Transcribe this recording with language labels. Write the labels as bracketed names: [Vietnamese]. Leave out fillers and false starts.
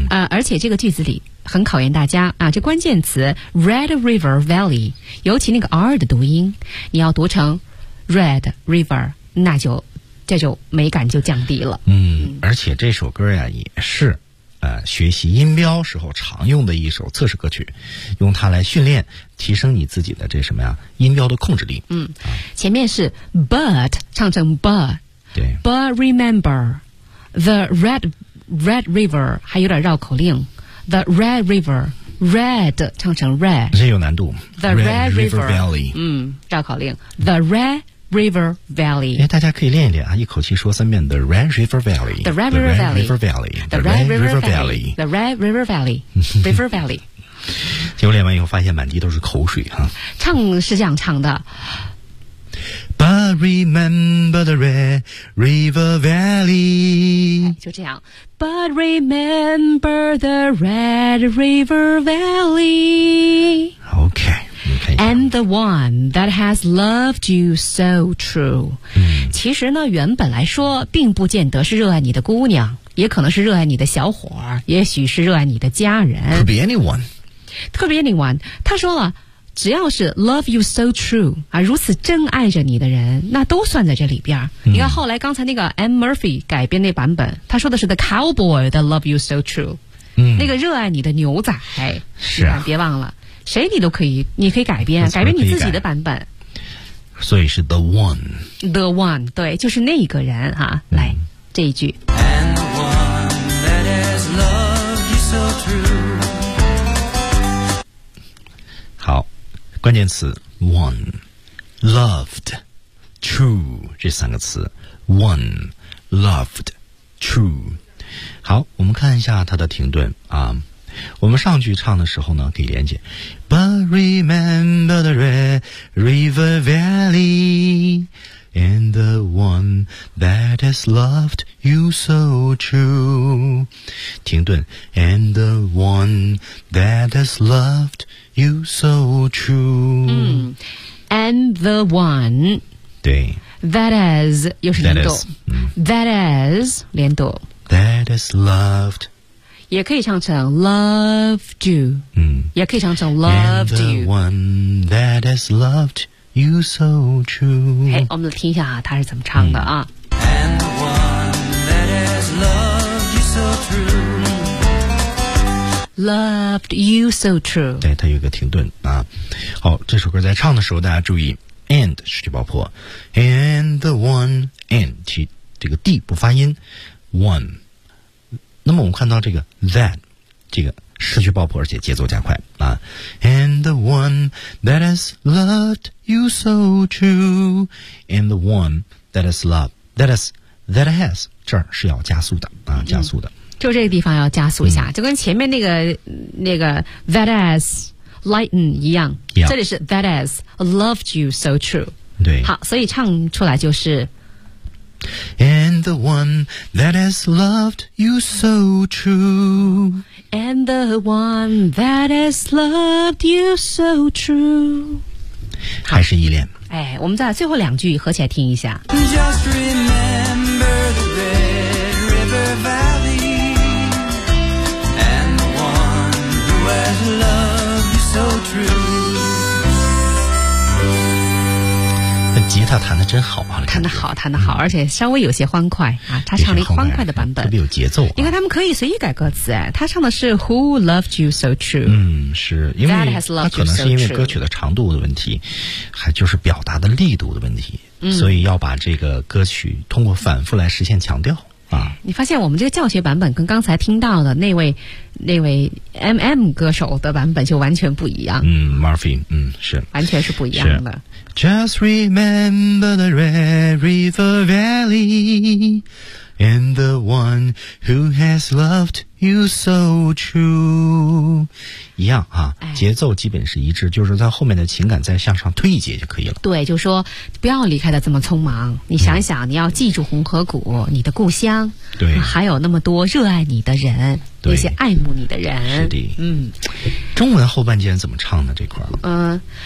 [Chinese] 而且这个句子里很考验大家啊，这关键词 Red River Valley, 尤其那个 R 的读音，你要读成 Red River, 那就这就美感就降低了。嗯，而且这首歌呀也是学习音标时候常用的一首测试歌曲，用它来训练提升你自己的这什么呀音标的控制力。嗯，前面是 But, 唱成 But, 对 [English] But remember the RedRed River, [Chinese] 还有点绕口令 [English] The Red River, Red, 唱成 Red, [Chinese] 这有难度 [English] The Red River Valley, 嗯，绕口令 The Red River Valley, [Chinese] 哎，大家可以练一练啊，一口气说三遍 [English] The Red River Valley, The Red River Valley, The Red River Valley, The Red River Valley, The Red River Valley, River Valley, [Chinese] 结果练完以后发现满地都是口水啊，唱是这样唱的 [English] But remember the Red River Valley, 就这样 But remember the Red River Valley, OK, And the one that has loved you so true、 [Chinese] 其实呢原本来说并不见得是热爱你的姑娘，也可能是热爱你的小伙，也许是热爱你的家人， [English] Could be anyone, Could be anyone, [Chinese] 他说了只要是 love you so true 啊，如此真爱着你的人，那都算在这里边、你看后来刚才那个 Ann Murphy 改编那版本，他说的是 [English] the cowboy that love you so true、 [Chinese] 那个热爱你的牛仔，是啊，别忘了谁你都可以，你可以改编，改编你自己的版本，所以是 the one, the one, 对，就是那一个人哈、来这一句 [English] And the one that has loved you so true, [Chinese] 关键词 one, loved, true, 这三个词 one, loved, true. 好，我们看一下它的停顿啊。我们上句唱的时候呢，可以连接 [English] But remember the red river valley and the one that has loved you so true. [Chinese] 停顿 And the one that has lovedYou so true、 [English] And the one [Chinese] 对 That is 又是连读 [English] That is 连读 [Chinese] That is loved [English] 也可以唱成 loved you、也可以唱成 loved [Chinese] you And the one that has loved you so true、 hey, 我们听一下他是怎么唱的啊、 [English] And the one that has loved you so true Loved you so true. [Chinese] 对，它有一个停顿啊。好，这首歌在唱的时候，大家注意 ，and 失去爆破 ， [English] and the one [Chinese] and 其这个 d 不发音 ，one。那么我们看到这个 that 这个失去爆破，而且节奏加快啊。 [English] And the one that has loved you so true, and the one that has loved that is that has 这儿是要加速的啊，加速的。 [Chinese] 就这个地方要加速一下、就跟前面那个that has lightened 一样、这里是 [English] that has loved you so true [Chinese] 对，好，所以唱出来就是 [English] And the one that has loved you so true And the one that has loved you so true [Chinese] 还是依恋，哎，我们再最后两句合起来听一下 [English] Just remember the Red River Valley [Chinese] 吉他弹得真好啊，弹得好，弹得好，而且稍微有些欢快啊。他唱了一欢快的版本，特别有节奏、你看他们可以随意改歌词，哎，他唱的是 Who loved you so true？嗯，是因为他可能是因为歌曲的长度的问题，还就是表达的力度的问题，所以要把这个歌曲通过反复来实现强调。你发现我们这个教学版本跟刚才听到的那位 MM 歌手的版本就完全不一样。嗯 ，Murphy， 嗯，是完全是不一样的。 [English] Just remember the Red River Valley and the one who has loved you so true， [Chinese] 一样啊、哎，节奏基本是一致，就是在后面的情感再向上推一节就可以了。对，就说不要离开的这么匆忙，你想想、嗯，你要记住红河谷，你的故乡，对、啊，还有那么多热爱你的人，对，那些爱慕你的人，是的，嗯。中文后半截怎么唱呢？这块儿？